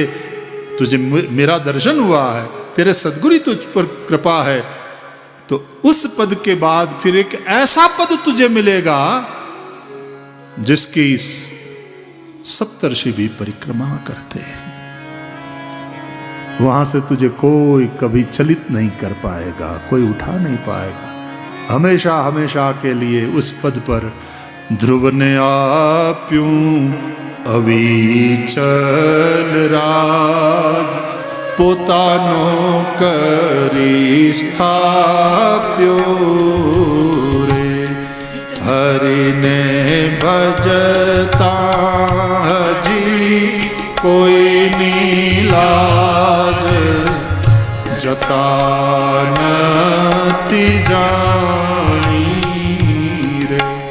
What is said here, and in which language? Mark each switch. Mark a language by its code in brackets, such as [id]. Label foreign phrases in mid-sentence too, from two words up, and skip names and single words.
[hi] तुझे मेरा दर्शन हुआ है, तेरे सद्गुरु तुझ पर कृपा है, तो उस पद के बाद फिर एक ऐसा पद तुझे मिलेगा जिसकी सप्तर्षि भी परिक्रमा करते हैं। वहां से तुझे कोई कभी चलित नहीं कर पाएगा, कोई उठा नहीं पाएगा। हमेशा हमेशा के लिए उस पद पर [gu] ધ્રુવ ને આપ્યું અવિચળ રાજ, પોતાનો કરી સ્થાપ્યો રે। હરિ ને ભજતા જી કોઈ નીલાજ, જતાનતિ જાણી રે।